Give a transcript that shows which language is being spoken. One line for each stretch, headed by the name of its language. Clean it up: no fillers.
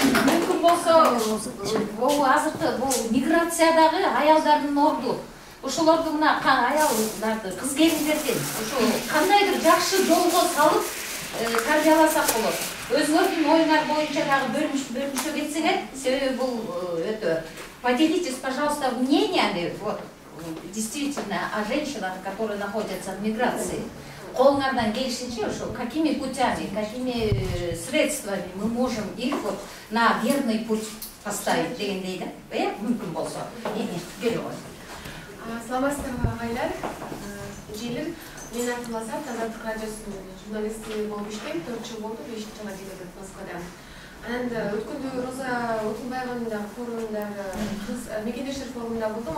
Kyrgyz: Мүмкүн болсо, бул азыркы бул миграциядагы аялдардын орду ошолорду мына аялдарды, кыз келиндерден ошо кандайдыр жакшы жолго салып тарбияласак болот. Өзүңөрдүн оюңар боюнча дагы бөлүнүшө кетсеңер, себеби бул өтө.
Russian: Поделитесь, пожалуйста, мнениями, вот, действительно, о женщинах, которые находятся в миграции.
Kyrgyz: Колыңардан келишинче, ошо
Russian: какими путями, какими средствами мы можем их вот на верный путь поставить
Kyrgyz: дегендей да? Мүмкүн болсо. Келе ғой. Саламатсыздарбы агайлар, желим. Мен Атыласа, Тазаттык радиосунун журналисти болуп иштейм. 4 жыл болду, 5 жылга келет Москвада. Анан өткөндө Роза Отунбаеванын форумунда, кыз мекендештер форумунда болдум.